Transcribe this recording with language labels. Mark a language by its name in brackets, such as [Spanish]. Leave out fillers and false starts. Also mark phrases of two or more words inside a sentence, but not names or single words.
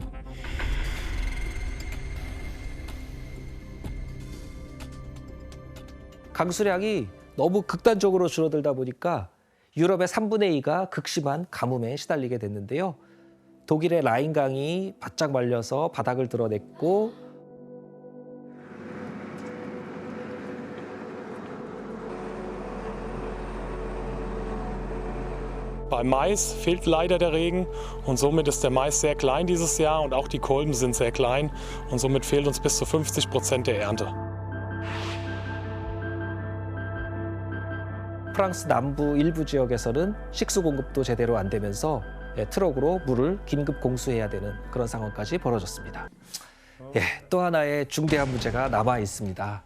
[Korean] 강수량이 너무 극단적으로 줄어들다 보니까 유럽의 3분의 2가 극심한 가뭄에 시달리게 됐는데요. 독일의 라인강이 바짝 말려서 바닥을 드러냈고 [German] Beim Mais fehlt leider der Regen und somit ist der Mais sehr klein dieses Jahr und auch die Kolben sind sehr klein und somit fehlt uns bis zu 50% der Ernte. [Korean] 프랑스 남부 일부 지역에서는 식수 공급도 제대로 안 되면서 트럭으로 물을 긴급 공수해야 되는 그런 상황까지 벌어졌습니다. 또 하나의 중대한 문제가 남아 있습니다.